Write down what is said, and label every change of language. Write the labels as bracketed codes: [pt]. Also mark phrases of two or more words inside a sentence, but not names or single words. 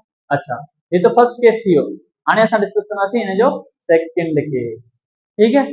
[hi] अच्छा ये तो [en] first case [sd] थी वियो, हाणे असां डिस्कस कंदासीं हिन जो [en] second case, [hi] ठीक है।